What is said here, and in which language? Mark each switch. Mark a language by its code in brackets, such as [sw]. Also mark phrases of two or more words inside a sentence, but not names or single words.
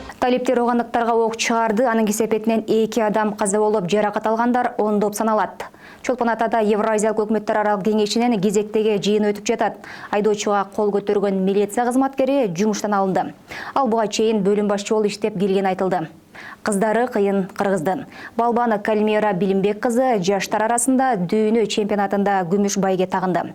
[kk] Талиптер оғандықтарға оқ шығарды, анын кесепетінен 2 адам қаза болып, жарақат алғандар ондоп саналады. [ky] Чолпон Атада Евразиялық өкмөттөр аралык кеңешинен кезектеги жыйын өтүп жатат. Айдоочуга кол көтөргөн милиция кызматкери жумуштан алынды. Ал буга чейин бөлүм башчы болуп иштеп келген айтылды. Кыздары кыйын кыргыздын. Балбаны Калмира Билимбек кызы жаштар арасында дүйнө чемпионатында күмүш байге тагынды.